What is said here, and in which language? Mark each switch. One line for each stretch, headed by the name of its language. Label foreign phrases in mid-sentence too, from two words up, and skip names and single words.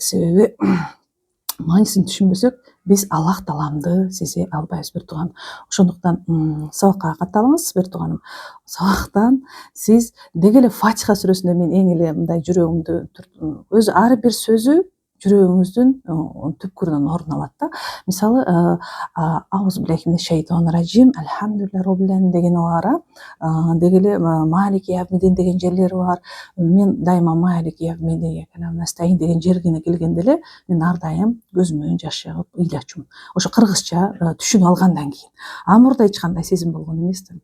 Kyrgyz: Себеби маанисин түшүнбөсөк, биз Аллах тааламды сезе албайбыз бир тууган. Ошондуктан сабакка катталыңыз бир тууганым. Сабактан сиз деги эле Фатиха сүрөсүндө мен эң эле мындай жүрөгүмдү өзү ар бир сөзү жүрөгүңүздүн түпкүрүнөн орун алат да. Мисалы
Arabic: أعوذ بالله من الشيطان الرجيم، الحمد لله رب العالمين
Kyrgyz: деген бар. Деги эле
Arabic: مالك يوم الدين
Kyrgyz: деген жерлери бар. Мен дайыма
Arabic: مالك يوم الدين
Kyrgyz: деген жерине келгенде эле мен ар дайым көзүмөн жаш жагып ыйлачумун. Ошо кыргызча түшүнүп алгандан кийин. Мурда эч кандай сезим болгон эмес да.